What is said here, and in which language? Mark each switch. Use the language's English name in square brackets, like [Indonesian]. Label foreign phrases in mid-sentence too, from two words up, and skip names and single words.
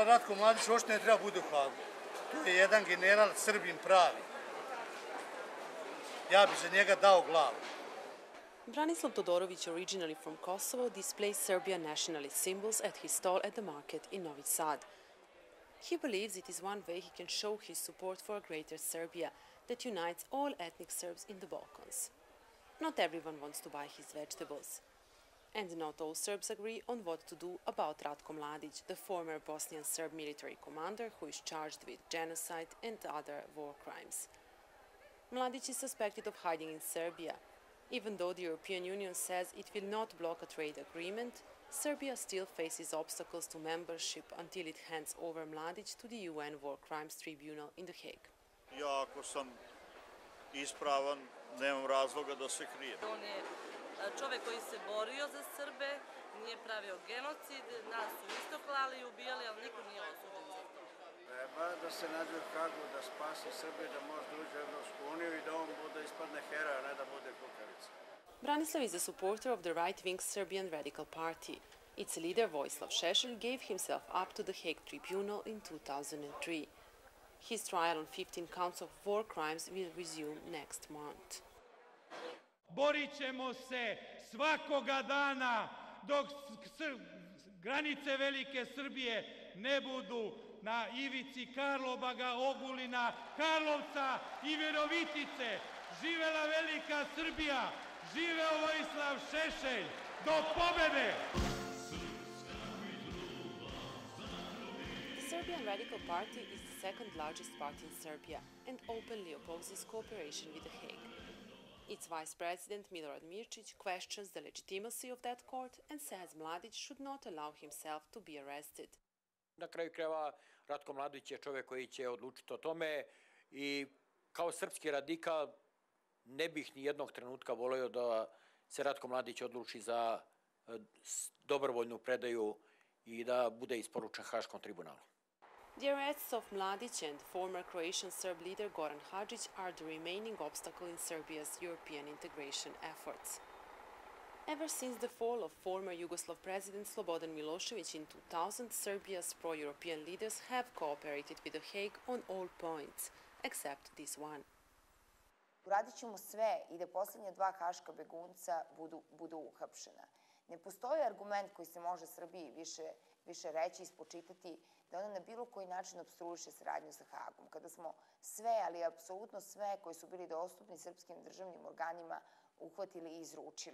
[Serbian] Ratko Mladić uopšte ne treba bude u Hagu. To je jedan general Srbin pravi. Ja bi za njega dao glavu. Branislav Todorović, [English] originally from Kosovo, displays Serbian nationalist symbols at his stall at the market in Novi Sad. He believes it is one way he can show his support for a greater Serbia that unites all ethnic Serbs in the Balkans. Not everyone wants to buy his vegetables. And not all Serbs agree on what to do about Ratko Mladić, the former Bosnian Serb military commander who is charged with genocide and other war crimes. Mladić is suspected of hiding in Serbia. Even though the European Union says it will not block a trade agreement, Serbia still faces obstacles to membership until it hands over Mladić to the UN War Crimes Tribunal in The Hague. [Serbian] Ja, ako sam ispravan, nemam razloga da se krijem. On je čovek koji se borio za Srbe, nije pravio genocid, nas su isto klali i ubijali, ali niko nije osuđen za to. Treba da se nađe u Hagu, da spasi Srbije, da može da uđe u Evropsku uniju i da on bude ispadne heroj, a ne da bude kukavica. [English] Branislav is a supporter of the right-wing Serbian Radical Party. Its leader Vojislav Šešelj gave himself up to the Hague Tribunal in 2003. His trial on 15 counts of war crimes will resume next month. [Serbian] Borit ćemo se svakoga dana dok granice Velike Srbije ne budu na ivici Karlobaga, Ogulina, Karlovca i Virovitice. Živela Velika Srbija! Živeo Vojislav Šešelj! Do pobede! [English] The Serbian Radical Party is the second largest party in Serbia and openly opposes cooperation with The Hague. Its vice president Milorad Mirčić questions the legitimacy of that court and says Mladić should not allow himself to be arrested. [Serbian] Na kraju krajeva, Ratko Mladić je čovjek koji će odlučiti o tome i kao srpski radikal ne bih ni jednog trenutka volio da se Ratko Mladić odluči za dobrovoljnu predaju i da bude isporučen Haškom tribunalu. [English] The arrests of Mladić and former Croatian Serb leader Goran Hadžić are the remaining obstacle in Serbia's European integration efforts. Ever since the fall of former Yugoslav president Slobodan Milošević in 2000, Serbia's pro-European leaders have cooperated with The Hague on all points, except this one. [Serbian] Uradit ćemo sve i da poslednja dva haška begunca budu uhapšena. Ne postoji argument koji se može Srbiji više reći i spočitati da ona na bilo koji način opstruiše saradnju sa Hagom. Kada smo sve, ali apsolutno sve koji su bili dostupni srpskim državnim organima uhvatili i izručili.